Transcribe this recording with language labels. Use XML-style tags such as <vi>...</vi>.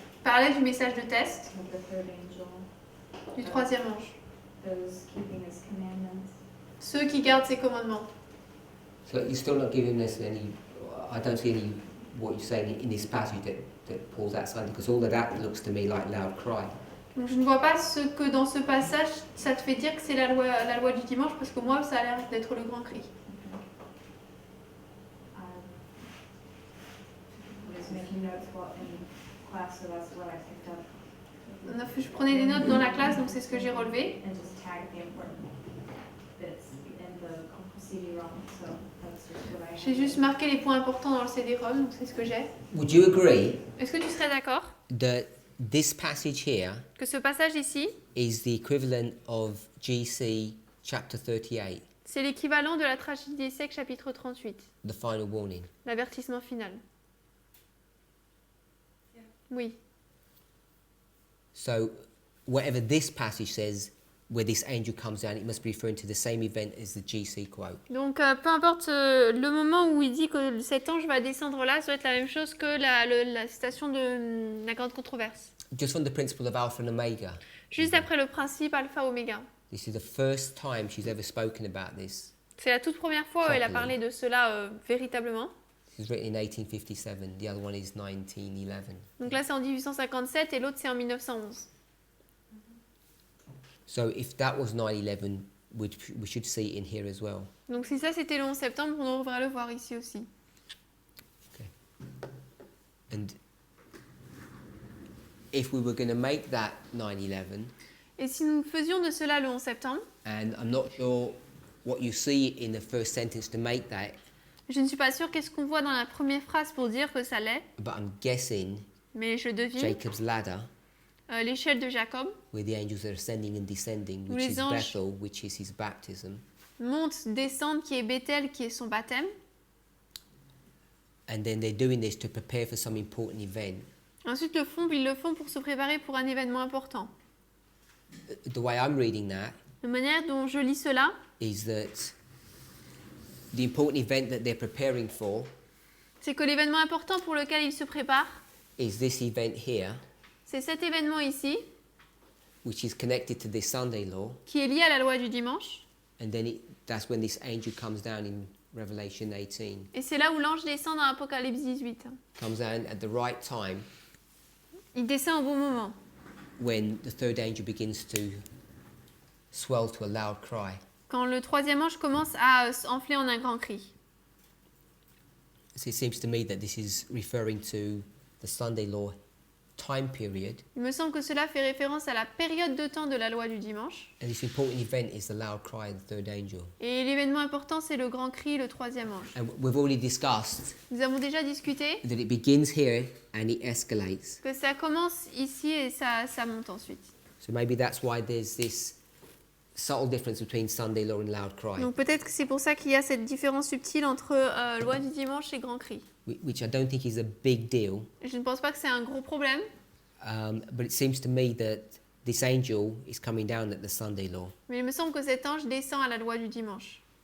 <fr>parlait du message de test</fr> <en>of the third angel,</en> <fr>du troisième ange.</fr> <en>those keeping his commandments.</en> <fr>Ceux qui gardent ses commandements.</fr> <en>so you're still not giving us any. I don't see any what you're saying in this passage that pulls outside, because all of that looks to me like loud cry.</en> <fr>Donc je ne vois pas ce que dans ce passage, ça te fait dire que c'est la loi du dimanche, parce que moi, ça a l'air d'être le grand cri.</fr> <en>I was making notes while in class, so that's what I picked up.</en> <fr>Je prenais des notes dans la classe, donc c'est ce que j'ai relevé.</fr> <en>And just tag the important bits in the CD-ROM, so that's just what I.</en> <fr>J'ai juste marqué les points importants dans le CD-ROM, donc c'est ce que j'ai.</fr> <en>Would you agree</en> <fr>Est-ce que tu serais d'accord</fr> <en>that this passage here</en> <fr>que ce passage ici,</fr> <en>is the equivalent of GC chapter 38,</en> <fr>c'est l'équivalent de la tragédie des siècles, chapitre 38,</fr> <en>the final warning?</en> <fr>l'avertissement final? Oui.</fr> <en>So, whatever this passage says, where this angel comes down, it must be referring to the same event as the GC quote.</en> <fr>Donc, peu importe le moment où il dit que cet ange va descendre là, ça doit être la même chose que la citation de la grande controverse.</fr> <en>Just from the principle of Alpha and Omega,</en> <fr>Juste après le principe alpha-oméga.</fr> <en>this is the first time she's ever spoken about this.</en> <fr>C'est la toute première fois où elle a parlé de cela véritablement.</fr> <en>This was written in 1857. The other one is 1911.</en> <fr>Donc là, c'est en 1857 et l'autre, c'est en 1911.</fr> <en>So if that was 9/11, we should see it in here as well.</en> <fr>Donc si ça, c'était le 11 septembre, on devrait le voir ici aussi.</fr> <en>And if we were going to make that 9/11,</en> <fr>Et si nous faisions de cela le 11 septembre,</fr> <en>and I'm not sure what you see in the first sentence to make that,</en> <fr>je ne suis pas sûre qu'est-ce qu'on voit dans la première phrase pour dire que ça l'est,</fr> <en>but I'm guessing</en> <fr>mais je devine</fr> <en>Jacob's ladder,</en> <fr>l'échelle de Jacob</fr> <en>where the angels are ascending and descending,</en> <fr>Où</fr> <en>which</en> <fr>les</fr> <en>is</en> <fr>anges-</fr> <en>Bethel, which is his baptism,</en> <fr>monte, descende, qui est Bethel, qui est son baptême.</fr> <en>and then they're doing this to prepare for some important event.</en> <fr>Ensuite, ils le font pour se préparer pour un événement important.</fr> <en>The way I'm reading that</en> <fr>La manière dont je lis cela,</fr> <en>is that the important event that they're preparing for</en> <fr>c'est que l'événement important pour lequel ils se préparent,</fr> <en>is this event here,</en> <fr>c'est cet événement ici,</fr> <en>which is connected to this Sunday law,</en> <fr>qui est lié à la loi du dimanche.</fr> <en>and then that's when this angel comes down in Revelation 18,</en> <fr>Et c'est là où l'ange descend dans Apocalypse 18.</fr> <en>comes down at the right time</en> <fr>Il descend au bon moment,</fr> <en>when the third angel begins to swell to a loud cry.</en> <fr>quand le troisième ange commence à s'enfler en un grand cri.</fr> <en>So it seems to me that this is referring to the Sunday law time period,</en> <fr>Il me semble que cela fait référence à la période de temps de la loi du dimanche.</fr> <en>and this important event is the loud cry of the third angel.</en> <fr>Et l'événement important, c'est le grand cri, le troisième ange.</fr> <en>And we've already discussed</en> <fr>Nous avons déjà discuté</fr> <en>that it begins here and it escalates.</en> <fr>que ça commence ici et ça monte ensuite.</fr> <en>So maybe that's why there's this subtle difference between Sunday law and loud cry,</en> <fr>Donc peut-être que c'est pour ça qu'il y a cette différence subtile entre loi du dimanche et grand cri.</fr> <en>which I don't think is a big deal.</en> <fr>Je ne pense pas que c'est un gros problème,</fr> <en>But it seems to me that this angel is coming down at the Sunday law.</en> <fr>mais il me semble que cet ange descend à la loi du dimanche.</fr>